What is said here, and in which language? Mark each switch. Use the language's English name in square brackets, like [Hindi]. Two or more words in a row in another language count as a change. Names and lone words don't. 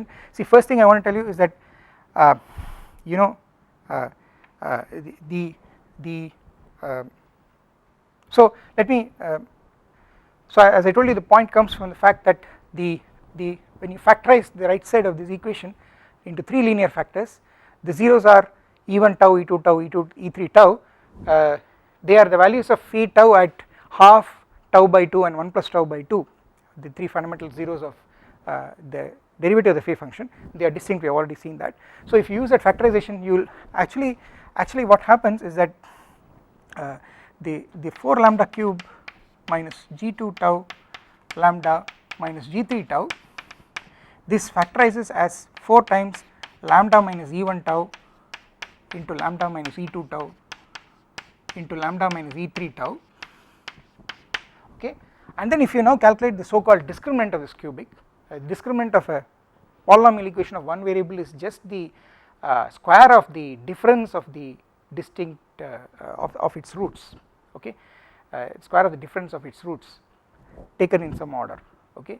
[English] See, first thing I want to tell you is that you know so let me so as I told you, the point comes from the fact that when you factorize the right side of this equation into 3 linear factors, the zeros are e1 tau, e2 tau, e3 tau. They are the values of phi tau at half, tau by 2 and 1 plus tau by 2, the 3 fundamental zeros of the derivative of the phe-function. They are distinct, we have already seen that. So if you use that factorization, you will actually what happens is that the 4 lambda cube minus g2 tau lambda minus g3 tau, this factorizes as 4 times lambda minus e1 tau into lambda minus e2 tau into lambda minus e3 tau, okay. And then if you now calculate the so called discriminant of this cubic, discriminant of a polynomial equation of one variable is just the square of the difference of the distinct of its roots, okay, square of the difference of its roots taken in some order, okay.